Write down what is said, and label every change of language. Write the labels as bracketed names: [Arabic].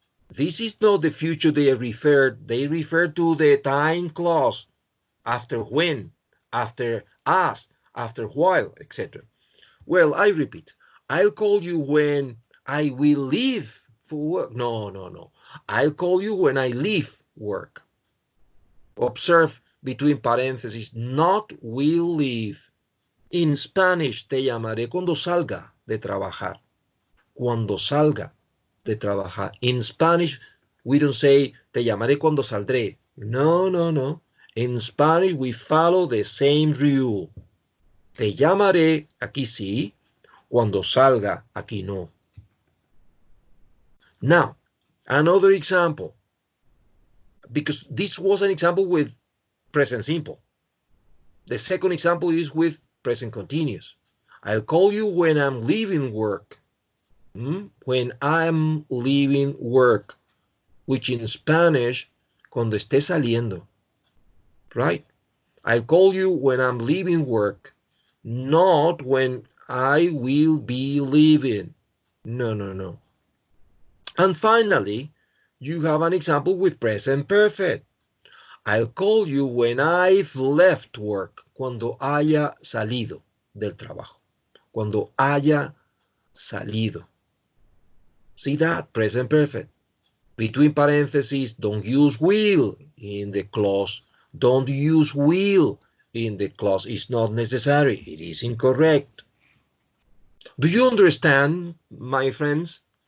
[English] This is not the future they refer to the time clause, after when, after as, after while, etc. Well, I repeat, I'll call you when I will leave for work. No. I'll call you when I leave work. Observe between parentheses, not will leave. In Spanish, [Spanish] te llamaré cuando salga de trabajar. Cuando salga de trabajar. [English] In Spanish, we don't say [Spanish] te llamaré cuando saldré. No. [English] In Spanish, we follow the same rule. [Spanish] Te llamaré, aquí sí. Cuando salga, aquí no. [English] Now, another example. Because this was an example with present simple. The second example is with present continuous. I'll call you when I'm leaving work. When I'm leaving work, which in Spanish, [Spanish] cuando esté saliendo, [English] right? I'll call you when I'm leaving work, not when I will be leaving. No. And finally, you have an example with present perfect. I'll call you when I've left work, [Spanish] cuando haya salido del trabajo, cuando haya salido. [English] See that? Present perfect. Between parentheses, don't use will in the clause. Don't use will in the clause is not necessary. It is incorrect. Do you understand, my friends?